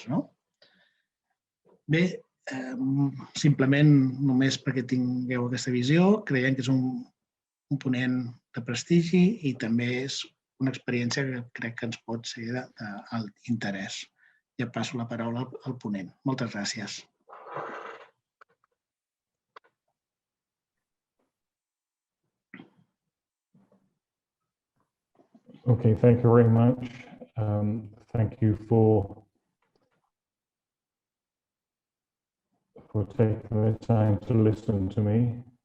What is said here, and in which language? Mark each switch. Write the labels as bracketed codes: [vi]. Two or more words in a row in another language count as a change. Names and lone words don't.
[ca] Bé, simplement només perquè tingueu aquesta visió, creiem que és un component de prestigi i també és una experiència que crec que ens pot ser d'interès. Ja passo la paraula al ponent. Moltes gràcies. [en] Okay, thank you very much. Thank you for taking the time to listen to me.